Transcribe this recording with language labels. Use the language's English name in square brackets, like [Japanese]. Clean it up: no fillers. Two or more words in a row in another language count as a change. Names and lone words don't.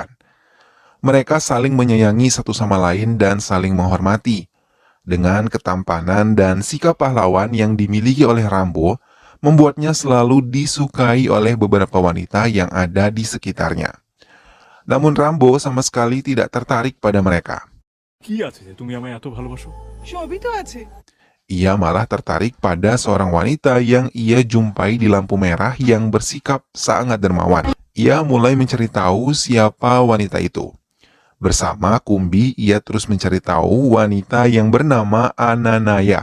[Indonesian] Mereka saling menyayangi satu sama lain dan saling menghormati. Dengan ketampanan dan sikap pahlawan yang dimiliki oleh Rambo, membuatnya selalu disukai oleh beberapa wanita yang ada di sekitarnya. Namun Rambo sama sekali tidak tertarik pada mereka. [Bangla] কি আছে যে তুমি আমায় এত ভালোবাসো? সবই তো আছে। [Indonesian] Ia malah tertarik pada seorang wanita yang ia jumpai di lampu merah yang bersikap sangat dermawan. Ia mulai mencari tahu siapa wanita itu. Bersama Kumbi, ia terus mencari tahu wanita yang bernama Ananaya.